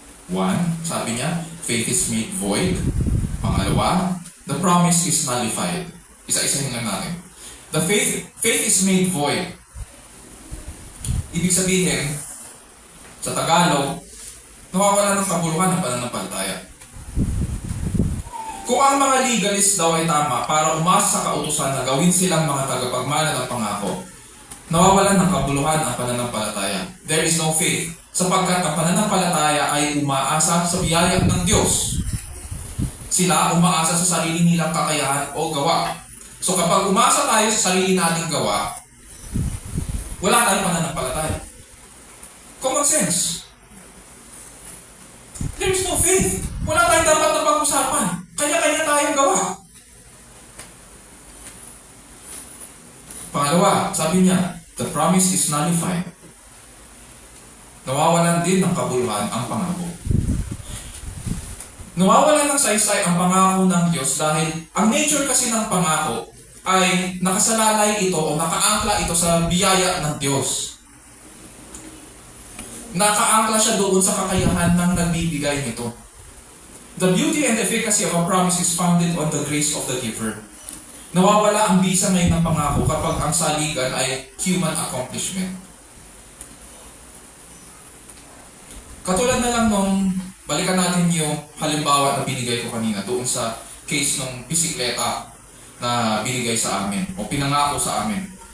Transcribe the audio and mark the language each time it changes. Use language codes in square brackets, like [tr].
[en] One, [tl] sabi niya, [en] faith is made void. [tl] Pangalawa, [en] the promise is nullified. [tl] Isa-isahin lang natin. [en] The faith is made void. [tl] Ibig sabihin, sa Tagalog, nawawala ng kabuluhan ng pananampalataya. Kung ang mga legalist daw ay tama para umasa sa kautusan na gawin silang mga tagapagmana ng pangako, nawawalan ng kabuluhan ang pananampalataya. [en] There is no faith, [tl] sapagkat ang pananampalataya ay umaasa sa biyaya ng Diyos. Sila umaasa sa sarili nilang kakayahan o gawa. So kapag umasa tayo sa sarili nating gawa, wala tayong pananampalataya. [en] Common sense. There is no faith. [tl] Wala tayong dapat na pag-usapan. Kanya-kanya tayong gawa. Pangalawa, sabi niya, [en] the promise is nullified. [tl] Nawawalan din ng kabuluhan ang pangako. Nawawalan ng saysay ang pangako ng Diyos dahil ang nature kasi ng pangako ay nakasalalay ito o nakaangkla ito sa biyaya ng Diyos. Nakaangkla siya doon sa kakayahan ng nagbibigay nito. [en] The beauty and efficacy of a promise is founded on the grace of the giver. [tl] Nawawala ang bisa ngayon ng pangako kapag ang saligan ay [en] human accomplishment. [tl] Katulad na lang nung balikan natin yung halimbawa na binigay ko kanina doon sa case ng bisikleta na binigay sa amin o pinangako sa amin.